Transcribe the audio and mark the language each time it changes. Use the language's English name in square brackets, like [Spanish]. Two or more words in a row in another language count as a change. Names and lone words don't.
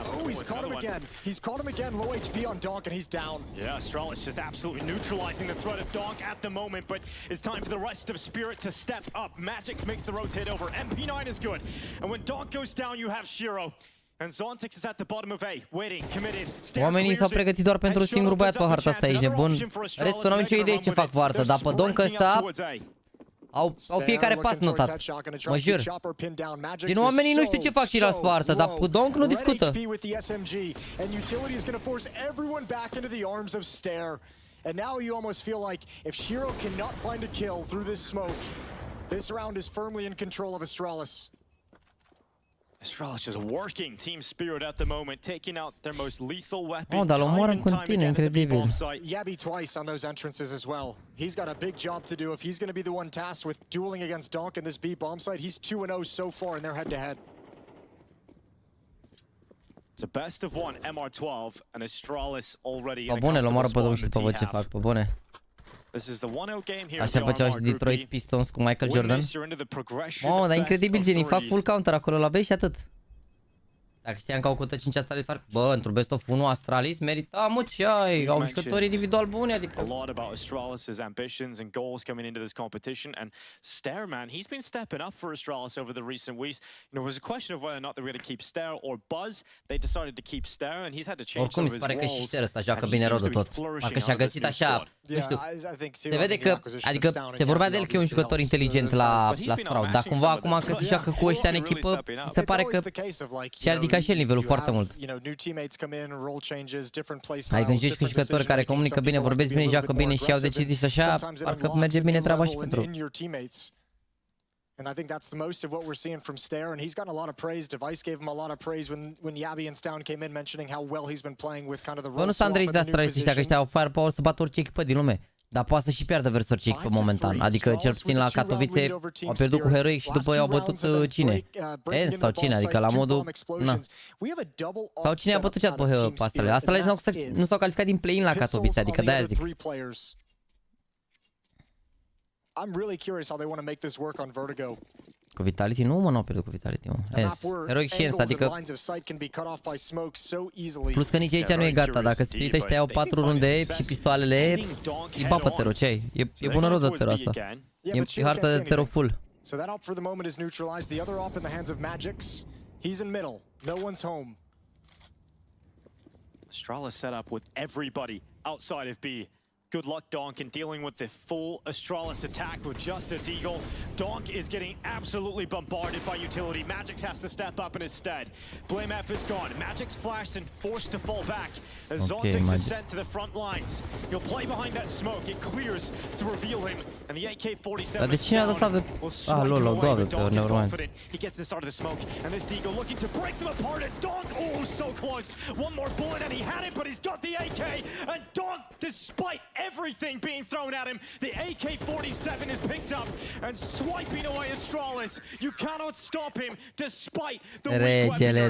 [English] Oh, he's caught him again. He's caught him again. Low HP on Donk, and he's down. Yeah, Astralis just absolutely neutralizing the threat of Donk at the moment, but it's time for the rest of Spirit to step up. Magix makes the rotate over. MP9 is good. And when Donk goes down, you have Shiro. And Zontix is at the bottom of A, waiting, committed. [Romanian] Oamenii s-au pregătit doar pentru singurul băiat pe harta asta, ești nebun. Restul n-au nicio idee ce fac pe hartă, dar pe Donk ăsta au fiecare pas notat. Mă jur. Din oamenii nu știu ce fac și la pe hartă, dar pe Donk nu discută. [English] And now you almost feel like if Shiro cannot find a kill through this smoke, this round is firmly in control of Astralis. Astralis is working Team Spirit at the moment, taking out their most lethal weapon. [Romanian] Oh, dar l-omoară în continuu, incredibil. [English] Yabi twice on those entrances as well. He's got a big job to do. If he's going to be the one tasked with dueling against Donk in this B bomb site, he's 2-0 so far in their head-to-head. It's a best of one MR12 and Astralis already in a [Romanian] bune, l-omoară pe Donk și după văd ce fac, pe bune. Așa făceau și Detroit Pistons cu Michael Jordan. Mamă, dar incredibil, genii, fac [English] full counter [Romanian] acolo la B și atât. Dacă știam că au cotă 5 Astralis, bă, într-un [English] best of 1 [Romanian] Astralis merita, mă, ce ai, au jucători individual buni, adică. [English] A lot about Astralis' ambitions and goals coming into this competition, and Stair, man, he's been stepping up for Astralis over the recent weeks. You know, it was a question of whether or not they were going to keep Stair or Buzz. They decided to keep Stair, and he's had to change. [Romanian] Oricum mi se pare că și Stair ăsta joacă bine rău de tot. Dacă și-a găsit așa, nu știu, se vede că, adică se vorbea de el că e un jucător inteligent la Sprout, dar cumva acum că se joacă cu ăștia în echipă, se pare că și-a ridicat și el nivelul foarte mult. Ai când joci cu jucători care comunică bine, vorbesc bine, joacă bine și iau decizii și așa, parcă merge bine treaba și pentru. [English] And I think that's the most of what we're seeing from Stair, and he's gotten a lot of praise. Device gave him a lot of praise when Yabi and Stown came in, mentioning how well he's been playing with kind of the role. [Romanian] Bă, nu s-a îndrăit de Astralis ăștia, că ăștia au firepower să bată orice echipă din lume. Dar poate să și piardă versus orice echipă momentan. Adică cel puțin la Katowice au pierdut cu Heroic și după ei au bătut cine? ENS sau cine? Adică la modul... Na. Sau cine a bătut pe Astralis? Astralis nu s-au calificat din play-in la Katowice, adică de-aia zic. [English] I'm really curious how they want to make this work on Vertigo. [Romanian] Cu Vitality nu, mă, n-au pierdut cu Vitality, mă. ENS. Heroic și ENS, adică... Plus că nici aici nu e gata, dacă split ăștia iau 4 runde și pistoalele, îi bat pe Tero, ce ai? E bună rău de Tero asta. E hartă de Tero full. [English] So that op for the moment is neutralized. The other op in the hands of Magix. He's in middle. No one's home. Astralis set up with everybody outside of B. Good luck, Donk, in dealing with the full Astralis attack with just a deagle. Donk is getting absolutely bombarded by utility. Magix has to step up in his stead. BlameF is gone. Magix flashed and forced to fall back. As Zontix is sent to the front lines. He'll play behind that smoke. It clears to reveal him. And the AK-47 [Romanian] Dar de cine a dat avea? Ah, lol, au două avea, nevermind. [English] He gets this out of the smoke. And this deagle looking to break them apart. And Donk, oh, so close. One more bullet and he had it, but he's got the AK. And Donk, despite everything being thrown at him, the AK-47 is picked up and swiping away Astralis. You cannot stop him despite the weak weaponry.